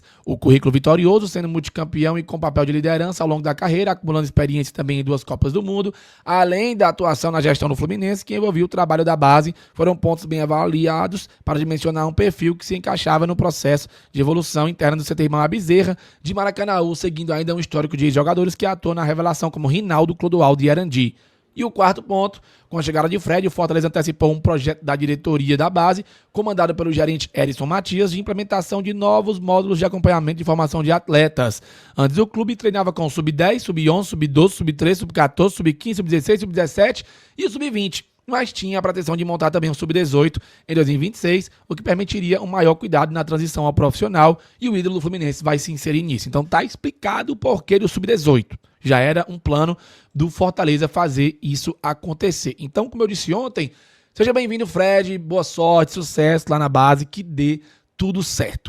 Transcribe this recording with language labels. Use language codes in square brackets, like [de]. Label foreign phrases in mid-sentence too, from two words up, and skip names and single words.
[pt] O currículo vitorioso, sendo multicampeão e com papel de liderança ao longo da carreira, acumulando experiência também em 2 Copas do Mundo, além da atuação na gestão do Fluminense, que envolvia o trabalho da base, foram pontos bem avaliados para dimensionar um perfil que se encaixava no processo de evolução interna do CT Irmão Bezerra de Maracanaú, seguindo ainda um histórico de jogadores que atuam na revelação como Rinaldo, Clodoaldo e Arandi. E o quarto ponto, com a chegada de Fred, o Fortaleza antecipou um projeto da diretoria da base, comandado pelo gerente Erison Matias, de implementação de novos módulos de acompanhamento de formação de atletas. Antes, o clube treinava com o Sub-10, Sub-11, Sub-12, Sub-13, Sub-14, Sub-15, Sub-16, Sub-17 e o Sub-20. Mas tinha a pretensão de montar também um Sub-18 em 2026, o que permitiria um maior cuidado na transição ao profissional, e o ídolo do Fluminense vai se inserir nisso. Então tá explicado o porquê do Sub-18. Já era um plano do Fortaleza fazer isso acontecer. Então, como eu disse ontem, seja bem-vindo, Fred, boa sorte, sucesso lá na base, que dê tudo certo.